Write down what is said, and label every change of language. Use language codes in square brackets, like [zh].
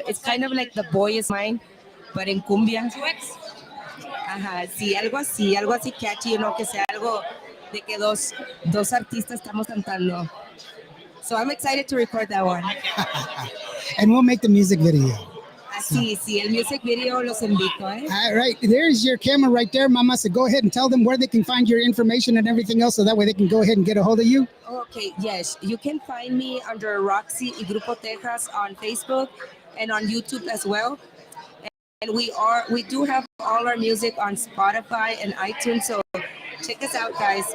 [en] It's kind of like The Boy is Mine, but [es] en cumbia. Ajá, sí, algo así catchy, que sea algo de que dos artistas estamos cantando. [en] So I'm excited to record that one. And we'll make the music video. [es] Sí, el music video los invito, ¿eh? [en] All right, there's your camera right there, Mama. So go ahead and tell them where they can find your information and everything else, so that way they can go ahead and get a hold of you. Okay, yes, you can find me under Roxy y Grupo Texas on Facebook and on YouTube as well. And we do have all our music on Spotify and iTunes, so check us out, guys.